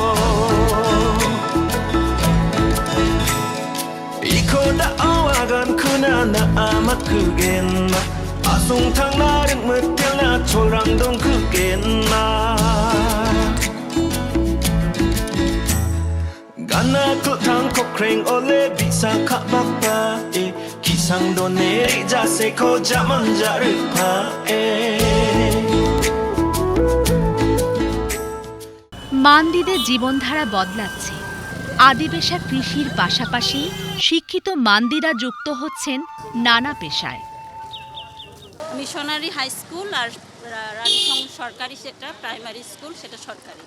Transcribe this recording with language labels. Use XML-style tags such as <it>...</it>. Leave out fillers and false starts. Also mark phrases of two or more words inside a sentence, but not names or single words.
<grt>iko da awagan kuna na amat kugenma asung thang na ring metel na cholrang dong kugenma Gana ko thang ko kreng ole bisa kha bakta e kisang do neri jase ko jaman jaru pha e</grt> <bn>মান্দিদের জীবনধারা বদলাচ্ছে। আদি পেশা কৃষির পাশাপাশি শিক্ষিত মান্দিরা যুক্ত হচ্ছেন নানা পেশায়। মিশনারি হাই স্কুল আর রানীখং সরকারি সেটা</bn> <en>primary school,</en> <bn>সেটা সরকারি।</bn>